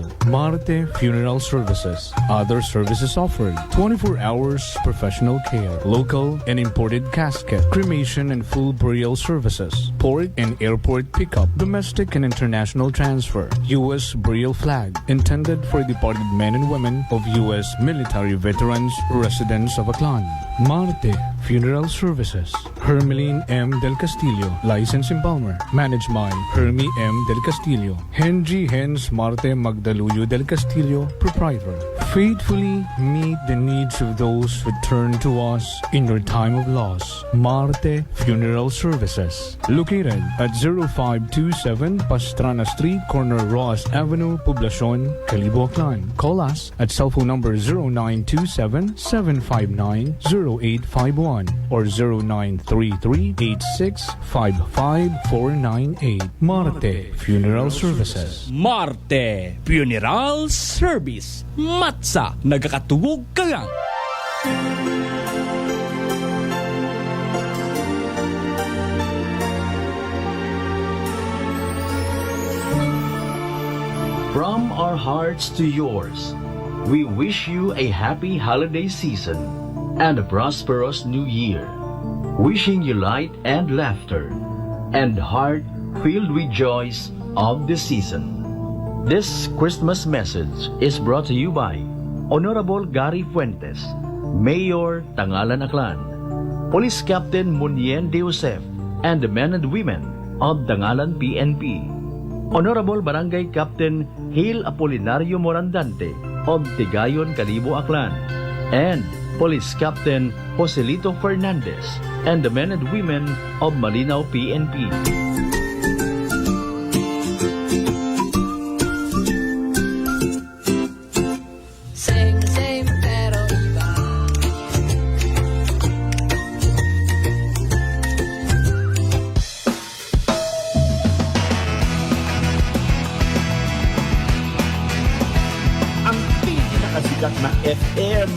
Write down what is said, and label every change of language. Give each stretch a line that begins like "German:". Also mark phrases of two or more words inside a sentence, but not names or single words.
English: Marte Funeral Services. Other services offered: 24 hours professional care, local and imported casket, cremation and full burial services, port and airport pickup, domestic and international transfer, U.S. burial flag, intended for departed men and women of U.S. military veterans residents of Aklan. Marte Funeral Services. Hermeline M. Del Castillo, License Embalmer. Managed by Hermie M. Del Castillo. Henry Hens Marte Magdaluyo Del Castillo, Proprietor. Faithfully meet the needs of those who turn to us in your time of loss. Marte Funeral Services. Located at 0527 Pastrana Street, corner Roas Avenue, Poblacion, Calibo, Aklan. Call us at cell phone number 0927-759-0851 or 0933-8655-498. Marte Funeral Services. Marte Funeral Service.
Aklanon: Matsa, nagakatuwog ka lang.
English: From our hearts to yours, we wish you a happy holiday season and a prosperous new year. Wishing you light and laughter and heart filled with joys of the season. This Christmas message is brought to you by Honorable Gary Fuentes, Mayor Tangalan Aklan, Police Captain Munien De Josef, and the men and women of Tangalan PNP. Honorable Barangay Captain Hil Apolinario Morandante of Tigayon, Calibo, Aklan, and Police Captain Joselito Fernandez and the men and women of Malinaw PNP.
Filipino: Same, pero iba. Ang pinakasikat na FM.